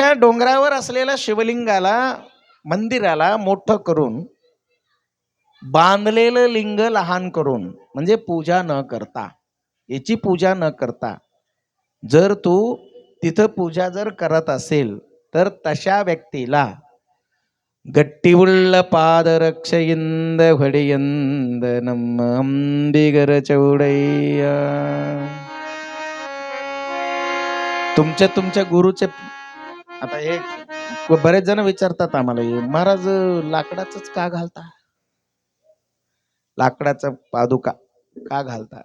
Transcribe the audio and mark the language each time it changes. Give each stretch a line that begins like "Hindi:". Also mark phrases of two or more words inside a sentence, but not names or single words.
Marathi: डोंगरावर असलेल्या शिवलिंगाला, मंदिराला मोठं करून, बांधलेलं लिंग लहान करून, म्हणजे पूजा न करता, याची पूजा न करता, जर तू तिथं पूजा जर करत असेल तर तशा व्यक्तीला
Kannada: ಗಟ್ಟಿ ಉಳ್ಳ ಪಾದರಕ್ಷೆಯಿಂದ ಹೊಡೆಯಂದ ನಮ್ಮ
Marathi: अंबिगर चौडಯ್ಯ. तुमच्या गुरुचे. आता हे बरेच जण विचारतात आम्हाला, महाराज लाकडाच का घालता, लाकडाचा पादुका का घालता?